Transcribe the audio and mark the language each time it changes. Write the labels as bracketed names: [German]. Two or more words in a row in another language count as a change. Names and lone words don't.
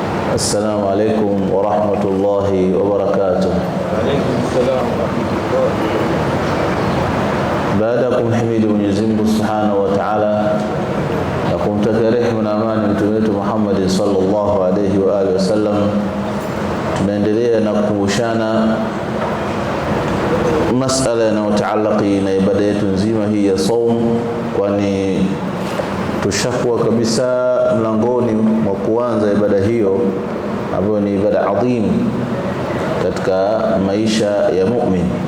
[Arabic] السلام عليكم ورحمة الله وبركاته. عليكم السلام ورحمة الله. [Swahili] Baada kumhimidi Mwenyezi Mungu [Arabic] سبحانه وتعالى [Swahili] na kumtakia rehema na amani mtume wetu Muhammad [Arabic] صلى الله عليه وعلى آله وسلم, [Swahili] tunaendelea na kukumbushana masala yanayotaalaki na ibada yetu nzima hii ya saum, kwani tushakuwa kabisa mlangoni mwa kuanza ibada hiyo ambayo ni ibada adhim katika maisha ya mu'min.